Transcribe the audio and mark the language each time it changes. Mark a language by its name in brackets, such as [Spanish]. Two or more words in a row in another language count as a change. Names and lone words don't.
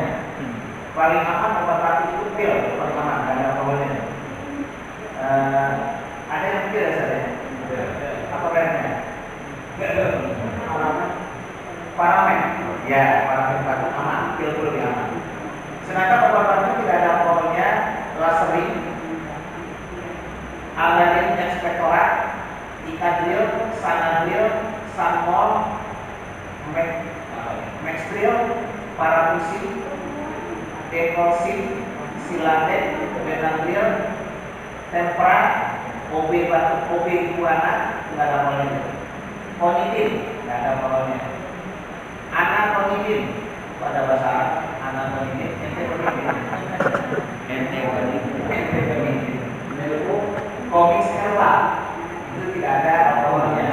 [Indonesian] Paling aman obat batuk itu pil, paling aman, nggak ada alkoholnya. Ada yang pil ya saya? Apa brandnya? Paramen. Ya, paramen batuk aman, pil itu lebih aman. Sedangkan obat batuk tidak ada alkoholnya, Laserin, Aladin Expectorant, Ikadril, Sanadril, Sanmol, Maxtril, Paramusin, Decolsin, Silaten, Benadryl, Tempra, OB batuk, OB iguana, tidak ada alkoholnya. Konidin, tidak ada alkoholnya. Anaconidin, pada bahasa Arab, anaconidin, Komisella itu tidak ada alkoholnya.